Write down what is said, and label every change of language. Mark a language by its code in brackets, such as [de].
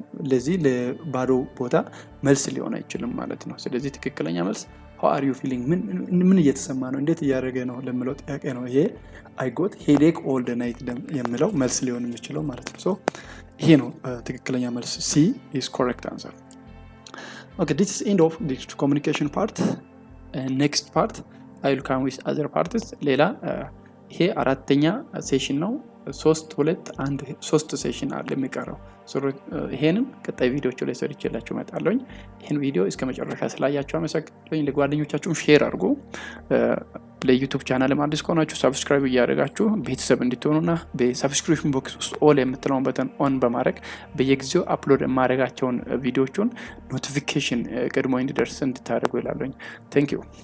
[am] ለዚህ ለባዶ ቦታ መልስ ሊሆን አይችልም ማለት ነው። ስለዚህ ትክክለኛ መልስ [en] how are you feeling [am] ምን እየተሰማ ነው እንዴት እያደረገ ነው ለምለው ጥያቄ ነው ይሄ [en] I got headache all the night [am] የሚለው መልስ ሊሆን የሚችለው ማለት ነው። so ይሄ ነው ትክክለኛ መልስ [en] C is correct answer. okay this is end of the communication part. next part I will come with other parts. [am] ሌላ ይሄ አራተኛ ሴሽን ነው። 3 ሴሽን አለ የሚቀረው። ይሄንም ቀጣይ ቪዲዮዎች ላይ ሰርቼላችሁ እመጣለሁ። ይሄን ቪዲዮ እስከ መጨረሻ ስላያችሁ አመሰግናለሁ። ለጓደኞቻችሁም ሼር አድርጉ። ለዩቲዩብ ቻናል አዲስ ከሆናችሁ ሰብስክራይብ እያደረጋችሁ ቤተሰብ እንድትሆኑና በሰብስክሪፕሽን ቦክስ ውስጥ ኦል የምትለውን በተን ኦን በማድረግ በየጊዜው አፕሎድ የማደርጋቸውን ቪዲዮዎችን ኖቲፊኬሽን ቀድሞ እንዲደርስ እንድታደርጉ ይላለሁኝ። [en] ቴንክ ዩ